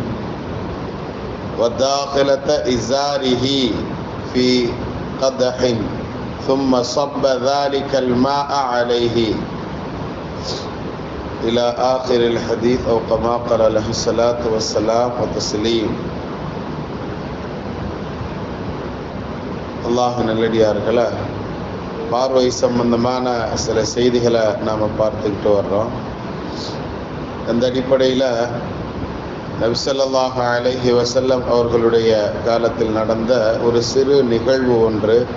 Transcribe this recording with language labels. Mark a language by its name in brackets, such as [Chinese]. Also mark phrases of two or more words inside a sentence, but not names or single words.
[Arabic] وداخلة إزاره في قدح ثم صب ذلك الماء عليه إلى آخر الحديث أو كما قال عليه الصلاة والسلام وتسليم. [Tamil] அல்லாஹ் நல்லடியார்களே, பார்வை சம்பந்தமான சில செய்திகளை நாம் பார்த்துக்கிட்டு வர்றோம். அந்த அடிப்படையில் நபி [Arabic] صلى الله عليه وسلم [Tamil] அவர்களுடைய காலத்தில் நடந்த ஒரு சிறு நிகழ்வு ஒன்று.